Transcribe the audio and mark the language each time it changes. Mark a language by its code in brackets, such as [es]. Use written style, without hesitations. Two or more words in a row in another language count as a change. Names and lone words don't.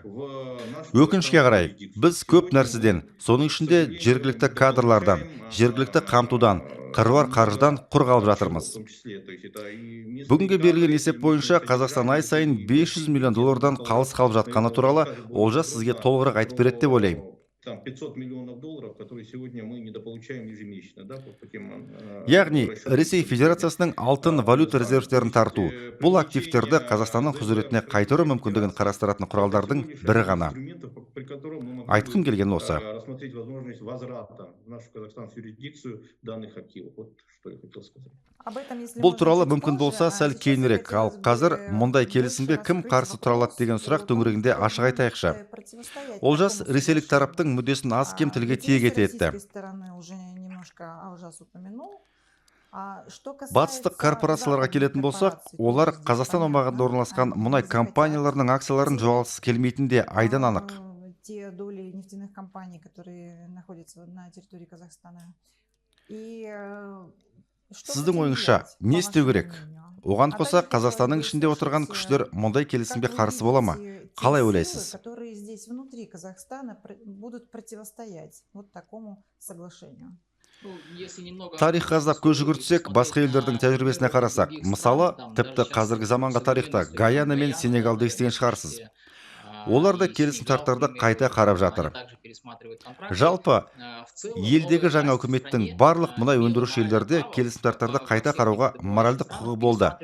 [kk] Өкінішке қарай, біз көп нәрседен, соның ішінде жергілікті кадрлардан, жергілікті қамтудан, қыруар қаржыдан құр қалып жатырмыз. Бүгінге берілген есеп бойынша Қазақстан ай сайын 500 миллион доллардан қалыс қалып жатқаны туралы Олжас сізге толығырақ айтып береді деп ойлаймын. [ru] 500 миллионов долларов, которые сегодня мы недополучаем ежемесячно, да, по тем. [kk] Яғни, Ресей Федерациясының алтын валюта резервтерін тарту, бұл активтерді Қазақстанның құзыретіне қайтару мүмкіндігін қарастыратын құралдардың бірі ғана. Айтқым келген осы. [ru] Рассмотреть возможность возврата в нашу казахстанскую юрисдикцию данных активов. Вот что я хотел сказать. [kk] Бұл туралы мүмкін болса сәл кейінірек, ал қазір мұндай келісімге кім қарсы тұра алады деген сұрақ төңірегінде ашық айтайықшы. Олжас ресейлік тараптың мүддесін аз кем тілге тиек етті. Батыстық корпорацияларға келетін болсақ, олар Қазақстан аумағында орналасқан мұнай компанияларының акцияларын жоғалғысы келмейтінінде айдан анық. [ru] Те доли нефтяных компаний, которые находятся на территории Казахстана. [kk] Сіздің ойыңызша, не істеу керек? Оған қоса Қазақстанның ішінде отырған күштер мұндай келісімге қарсы бола ма? Қалай ойлайсыз? [ru] Которые здесь внутри Казахстана будут противостоять вот такому соглашению. [kk] Тарих қаздап көз жүгіртсек, басқа елдердің тәжірибесіне қарасақ, мысалы, тіпті қазіргі заманғы тарихта Гаяна мен Сенегалды естіген шығарсыз. Олар да келісімшарттарды қайта қарап жатыр. Жалпы, елдегі жаңа үкіметтің барлық мұнай өндіруші елдерде келісімшарттарды қайта қарауға моральдық құқығы болды.